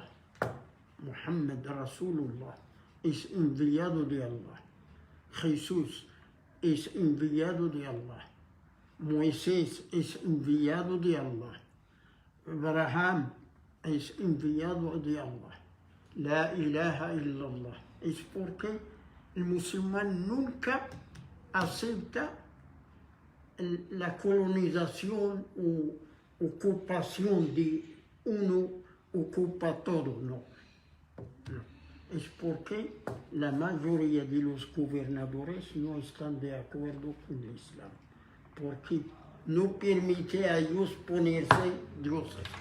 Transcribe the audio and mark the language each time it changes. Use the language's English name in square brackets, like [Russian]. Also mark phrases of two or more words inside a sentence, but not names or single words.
[Spanish] Muhammad Rasulullah es enviado de Allah. Jesús es enviado de Allah. Moisés es enviado de Allah. Abraham es enviado de Allah. [Arabic] لا إله إلا الله. [Spanish] Es porque el musulmán nunca acepta la colonización o ocupación de uno ocupa todo, no. Es porque la mayoría de los gobernadores no están de acuerdo con el Islam, porque no permite a ellos ponerse dioses.